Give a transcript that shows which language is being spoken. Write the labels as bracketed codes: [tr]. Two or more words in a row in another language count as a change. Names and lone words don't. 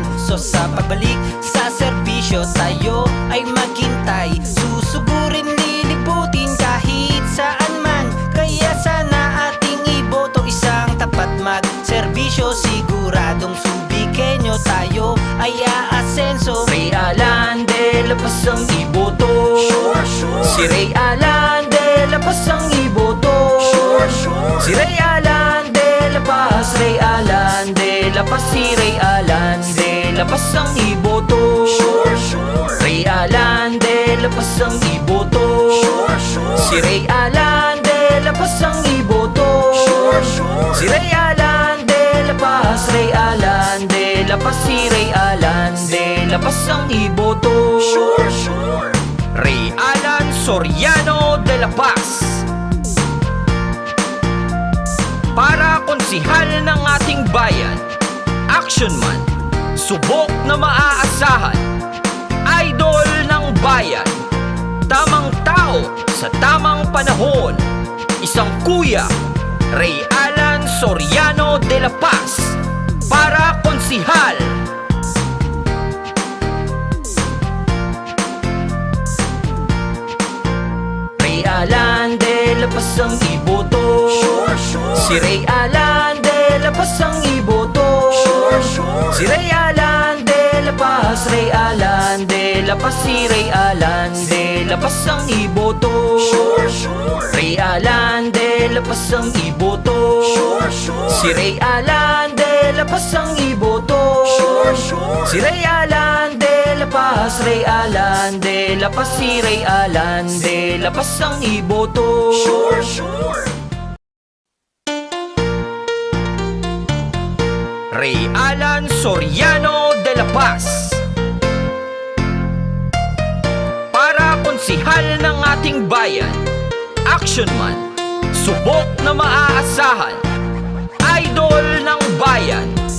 [tl] So sa pagbalik sa serbisyo, tayo ay maghintay, susugurin, lilibutin kahit saan man. Kaya sana ating iboto, isang tapat magserbisyo, siguradong subikenyo tayo ay aasenso. Ray Alan de la Paz ang iboto. Si Ray Alan de la Paz ang iboto. Si Ray Alan de la Paz, Ray Alan de la Paz, si Ray Alan de la Paz ang iboto. Ray Alan de la Paz ang iboto. Si Ray Alan de la Paz ang iboto. Si Ray Alan de la Paz, Ray Alan de la Paz, si Ray Alan de la Paz ang iboto. Ray Alan Soriano de la Paz, para konsihal ng ating bayan, [en] action man, [tl] subok na maaasahan, idol ng bayan, tamang tao sa tamang panahon, isang kuya, Ray Alan Soriano de la Paz, para konsihal. Ray Alan de la Paz ang iboto. Si Ray Alan de la Paz ang iboto. Si Ray Alan de la Paz, Ray Alan de la Paz, si Ray Alan de la Paz ang iboto. Ray Alan de la Paz ang iboto. Si Ray Alan de la Paz ang iboto. Si Ray Alan de la Paz, Ray Alan de la Paz, si Ray Alan de la Paz ang iboto. Ray Alan Soriano de la Paz, para konsihal ng ating bayan, [en] action man, [tl] subok na maaasahan, idol ng bayan,